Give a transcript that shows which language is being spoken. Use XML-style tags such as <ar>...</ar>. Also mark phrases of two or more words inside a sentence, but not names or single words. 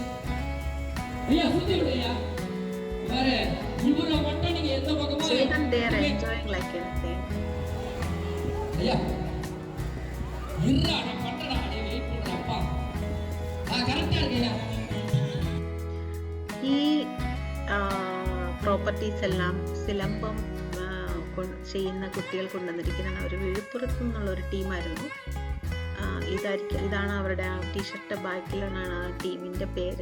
<ta>ஐயா சுத்தி விடுங்க. வேற இவர மட்டும் நீங்க எந்த பக்கமா</ta> <en>enjoying like anything.</en> <ta>ஐயா இருடா நான் பண்றடா. நீ வெயிட் பண்றப்பா. கரெக்ட்டா இருக்கேயா.</ta> <ml>ഈ പ്രോപ്പർട്ടീസ് എല്ലാം സിലമ്പം ചെയ്യുന്ന കുട്ടികൾ കൊണ്ടുവന്നിരിക്കുന്നതാണ്. ഒരു വിഴുപ്പുറത്തു നിന്നുള്ള ഒരു ടീമായിരുന്നു. ഇതാണ് അവരുടെ ആ</ml> <en>t-shirt backിലാണ്</en> <ml>ആ ടീമിൻ്റെ പേര്.</ml>